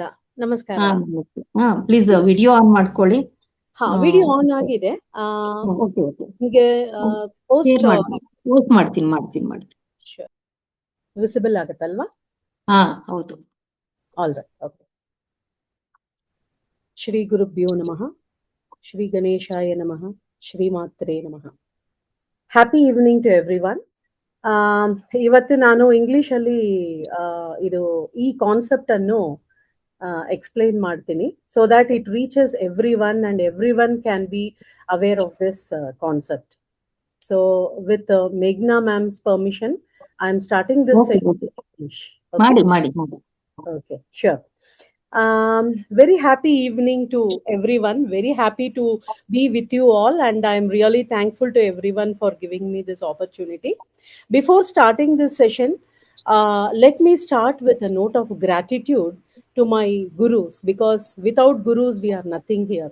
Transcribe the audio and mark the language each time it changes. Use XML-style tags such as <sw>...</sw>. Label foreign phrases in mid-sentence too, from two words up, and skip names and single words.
<en>please video on</en> <kn>ಮಾಡ್ಕೊಳ್ಳಿ.</kn> <en>video on</en> <kn>ಆಗಿದೆ.</kn> <en>okay okay,</en> <kn>ನಿಮಗೆ ಪೋಸ್ಟ್ ಮಾಡ್ತೀನಿ. ವಿಸಿಬಲ್ ಆಗುತ್ತಲ್ವಾ? ಹೌದು.</kn> <en>all right, okay.</en> <sa>ಶ್ರೀ ಗುರುಭ್ಯೋ ನಮಃ, ಶ್ರೀ ಗಣೇಶಾಯ ನಮಃ, ಶ್ರೀ ಮಾತ್ರೇ ನಮಃ.</sa> <en>happy evening to everyone.</en> <kn>ಇವತ್ತು ನಾನು ಇಂಗ್ಲಿಷ್ ಅಲ್ಲಿ ಈ ಕಾನ್ಸೆಪ್ಟ್ ಅನ್ನು ಎಕ್ಸ್ಪ್ಲೈನ್ ಮಾಡ್ತೀನಿ,</kn> <en>so that it reaches everyone and everyone can be aware of this concept. so with Meghna ma'am's permission, I am starting this English.</en> <kn>ಮಾಡಿ.</kn> <en>Okay, sure. Very happy evening to everyone. Very happy to be with you all, and I am really thankful to everyone for giving me this opportunity. Before starting this session, let me start with a note of gratitude to my gurus, because without gurus we are nothing here.</en>